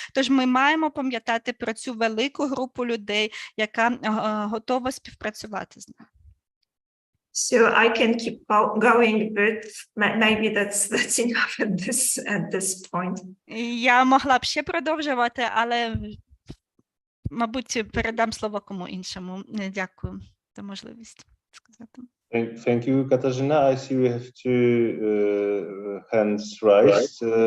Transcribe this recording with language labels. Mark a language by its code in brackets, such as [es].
[uk] Тож ми маємо пам'ятати про цю велику групу людей, яка готова співпрацювати з нами. [en] So I can keep going, but maybe that's enough at this point. [uk] Я могла б ще продовжувати, але, мабуть, передам слово кому іншому. Дякую за можливість сказати. [en] Thank you, Katarzyna. I see we have two hands raised.